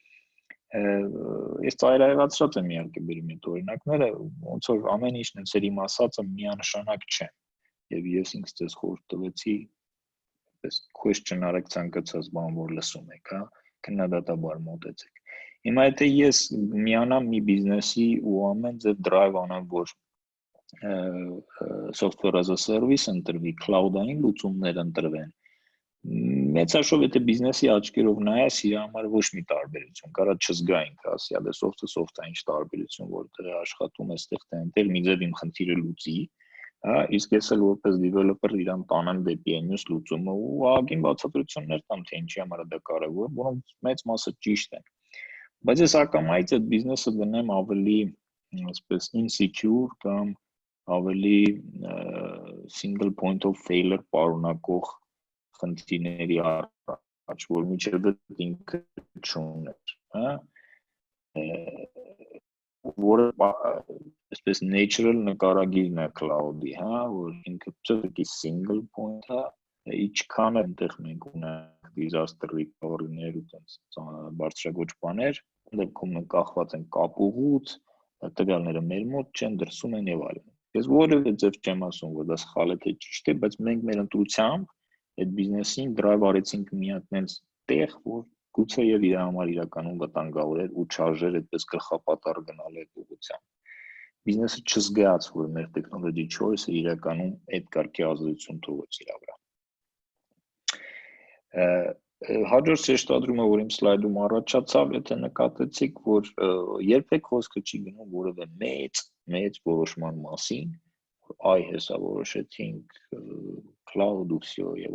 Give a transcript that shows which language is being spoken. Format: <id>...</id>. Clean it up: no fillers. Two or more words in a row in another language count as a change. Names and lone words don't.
<hy>ես ծայրահեղացրած եմ իհարկե բերում այդ օրինակները, ոնց որ ամեն ինչն էլ իմ ասածը միանշանակ չէ։ Եվ ես ինքս ձեզ խորհուրդ տվեցի, այսպես</hy> <en>question</en> <hy>արեք ցանկացած բան, որ լսում եք, հա, քննադատաբար մոտեցեք։ Հիմա եթե ես միանամ մի բիզնեսի ու ամեն ձև drive անեմ, որ</hy> <en>software as a service</en> <hy>ընտրվի, cloud-ային լուծումներ ընտրվեն, մեծաշով եթե բիզնեսի աչքերով նայես, իր համար ոչ մի տարբերություն, կարա չզգա ինքը, ասի, դե սոֆթը ինչ տարբերություն, որտեղ աշխատում է, այստեղ թե այնտեղ մի ձև իմ խնդիրը լուծի, հա, իսկ ես էլ որպես developer իրան տանեմ դեպի այնուս լուծումը ու ագին բացատրություններ տամ, թե ինչի համար է դա կարևոր, որոնց մեծ մասը ճիշտ են։ Բայց ես ակամայից այդ բիզնեսը դնեմ ավելի, այսպես insecure կամ ավելի</hy> <en>single point of failure</en> <hy>պարունակող խնդիրների առաջ, որ միջև ինքը չուներ, հա, որը այսպես natural նկարագիրն է cloud-ի, հա, որ ինքը ծրկի</hy> <en>single point-</en> <hy>ը, ինչքան այնտեղ մենք ունենք</hy> <en>disaster recovery-</en> <hy>ներ ու տենց բարձրագույն բաներ, դեպքում մենք կախված ենք կապուղուց, տվյալները մեր մոտ չեն, դրսում են եւ այլն։ Ես որևէ ձև չեմ ասում, որ դա սխալ է թե ճիշտ է, բայց մենք մեր ընտրությամբ այդ բիզնեսին դրայվ արեցինք մի հատ այնց տեղ, որ գուցե եւ իր համար իրականում վտանգավոր էր ու չարժեր այդպես գլխապատառ գնալ այդ ուղղությամբ։ Բիզնեսը չզգաց, որ մեր</hy> <en>technology choice-</en> <hy>ը իրականում այդ կարգի ազդեցություն թողեց իր վրա։ Հաջորդ շեշտադրումը, որ իմ սլայդում առաջացավ, եթե նկատեցիք, որ երբեք խոսքը չի գնում որևէ մեծ որոշման մասին, որ այ հեսա որոշեցինք cloud ու всё եւ</hy>